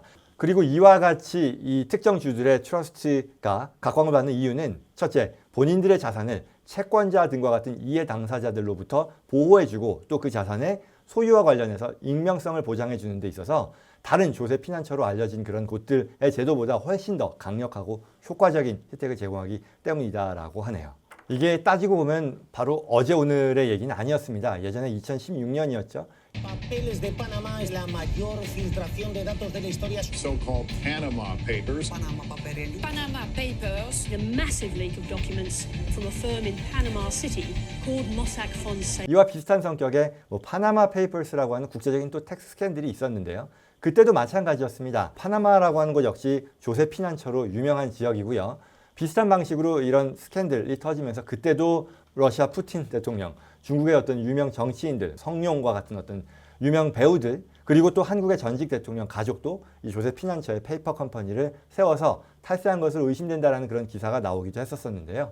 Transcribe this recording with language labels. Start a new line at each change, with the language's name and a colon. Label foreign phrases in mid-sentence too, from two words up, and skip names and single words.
Korean: 그리고 이와 같이 이 특정 주들의 트러스트가 각광을 받는 이유는 첫째, 본인들의 자산을 채권자 등과 같은 이해 당사자들로부터 보호해주고 또 그 자산의 소유와 관련해서 익명성을 보장해 주는 데 있어서 다른 조세 피난처로 알려진 그런 곳들의 제도보다 훨씬 더 강력하고 효과적인 혜택을 제공하기 때문이다라고 하네요. 이게 따지고 보면 바로 어제 오늘의 얘기는 아니었습니다. 예전에 2016년이었죠.
Spanish: Papeles de Panamá es la mayor filtración de datos de la historia.
English: So-called Panama Papers. Panama Papers, a massive leak of documents from a firm in Panama City called Mossack Fonseca.
Korean: 이와 비슷한 성격의 파나마 페이퍼스라고 하는 국제적인 또 텍스 스캔들이 있었는데요. 그때도 마찬가지였습니다. 파나마라고 하는 곳 역시 조세 피난처로 유명한 지역이고요. 비슷한 방식으로 이런 스캔들이 터지면서 그때도 러시아 푸틴 대통령, 중국의 어떤 유명 정치인들, 성룡과 같은 어떤 유명 배우들, 그리고 또 한국의 전직 대통령 가족도 이 조세 피난처의 페이퍼 컴퍼니를 세워서 탈세한 것으로 의심된다라는 그런 기사가 나오기도 했었는데요.